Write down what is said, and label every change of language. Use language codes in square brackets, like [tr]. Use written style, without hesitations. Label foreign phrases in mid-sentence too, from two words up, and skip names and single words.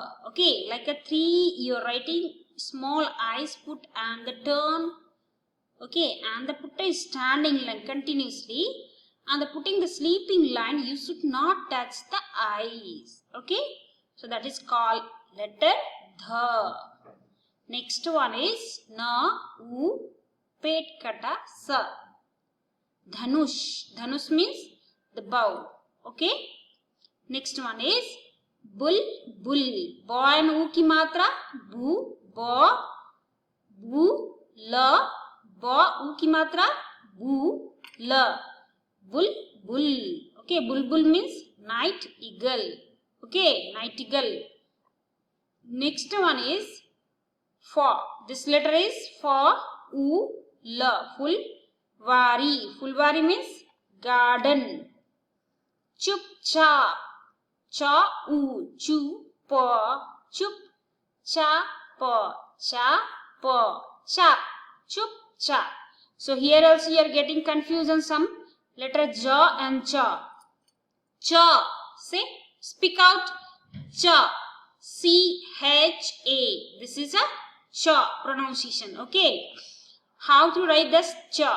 [en] Okay, like a 3, you are writing small eyes put and the turn. Okay, and the put is standing line continuously. And the putting the sleeping line, you should not touch the eyes. Okay, so that is called letter dha. Next one is na, u, [bn] পেট কাটা, [en] sa. Dhanush. Dhanush means the bow. Okay. Next one is bull, bull. [hi] Bo and उ की मात्रा. Bu, bo, bu, la. Bo, उ की मात्रा. Bu, la. [en] Bull, bull. Okay. Bull means night eagle. Okay. Night eagle. Next one is for. This letter is for, u, la. Full. Vari. Fulvari means garden. Chup cha. Cha u. Chu pa. Chup cha pa. Cha pa. Cha. Chup cha. So here also you are getting confusion some letter ja and cha. Cha. Say speak out. Cha. C-H-A. This is a cha pronunciation. Okay. How to write this cha?